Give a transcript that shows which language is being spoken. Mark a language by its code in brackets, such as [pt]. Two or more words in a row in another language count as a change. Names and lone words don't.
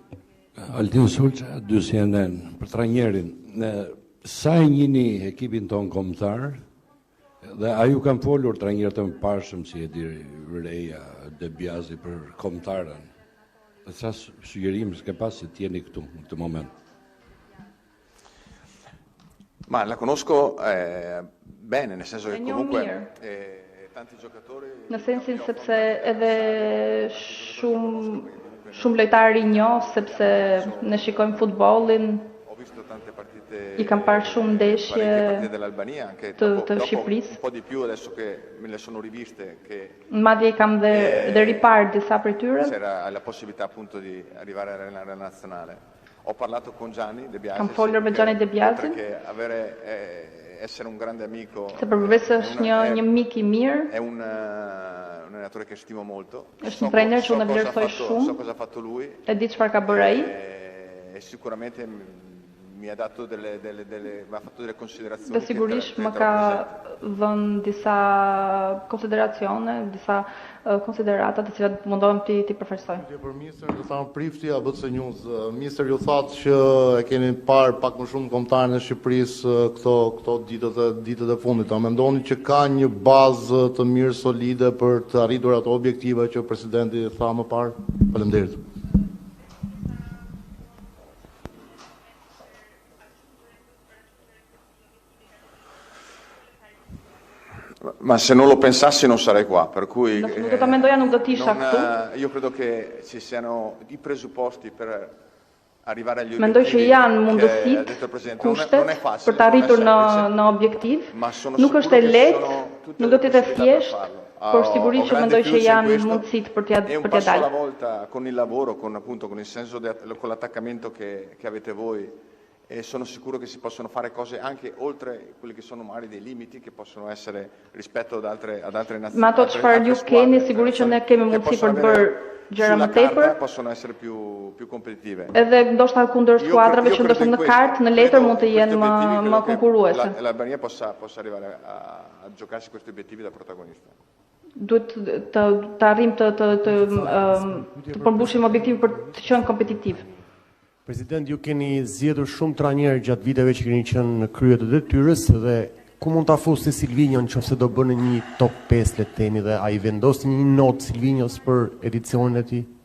[sq] Altin Sulça, dy CNN, për trajnerin. Sa e njihni ekipin ton kombëtar dhe a ju kanë folur trajnerët të mëparshëm si Edirea, De Biasi për kombëtarën? Dhe sa sugjerim s'ke pas se t'jeni këtu në këtë moment? [it] Ma la conosco bene, nel senso che comunque tanti giocatori... [sq] Në sensin sepse edhe shumë lojtarë i njoh, sepse ne shikojmë futbollin, i kam parë shumë ndeshje të Shqipërisë. [it] Un po' di più adesso che me le sono riviste che [sq] madje i kam dhe riparë disa prej tyre. [it] C'era la possibilità appunto di arrivare a allenare la nazionale. Ho parlato con Gianni De Biasi. [sq] Kam folur me Gianni De Biasi. [it] Perché essere un grande amico. [sq] Se përveç është një mik i mirë. [it] È un allenatore che stimo molto. [sq] Është një trajner që unë e vlerësoj shumë. [it] So cosa ha fatto lui. [sq] E di çfarë ka bërë ai. [it] E sicuramente mi ha dato m'ha fatto delle considerazioni. [sq] Dhe sigurisht më ka dhënë disa konsideracione, disa konsiderata të cilat mundohem ti përfaqësoj. Për ministër do thamë prifti apo të njuz. Ministër ju thatë që e keni parë pak më shumë kombëtarën e Shqipërisë këto ditët e fundit. A mendoni që ka një bazë të mirë solide për të arritur ato objektive që presidenti tha më parë? Faleminderit. [it] Ma se non lo pensassi non sarei qua, per cui io credo che ci siano i presupposti per arrivare agli [sq] Mendoj që janë mundësitë, kushtet për të arritur në objektiv. Nuk është e lehtë, nuk do të jetë thjesht, por sigurisht që mendoj që janë mundësit për t'ja dalë. [it] E un passo alla volta con il lavoro, con il senso con l'attaccamento che avete voi, e sono sicuro che si possono fare cose anche oltre quelli che sono magari dei limiti che possono essere rispetto ad altre nazioni. [sq] Ma ato çfarë ju keni, sigurisht që ne kemi mundësi për të bërë gjëra më tepër. [it] Possono essere più competitive. [sq] Edhe ndoshta kundër skuadrave që ndoshta në kartë, në letër mund të jenë më konkurruese. [it] L'Albania possa arrivare a giocarsi questi obiettivi da protagonista. [sq] Duhet të arrim të përmbushim objektivin për të qenë kompetitiv. President, ju keni zgjedhur shumë trajnerë gjatë viteve që keni qenë në krye të detyrës dhe ku mund ta fusni Silvinjon nëse do bëni një top 5 le të themi dhe ai vendosni një notë Silvinjos për edicionin e tij?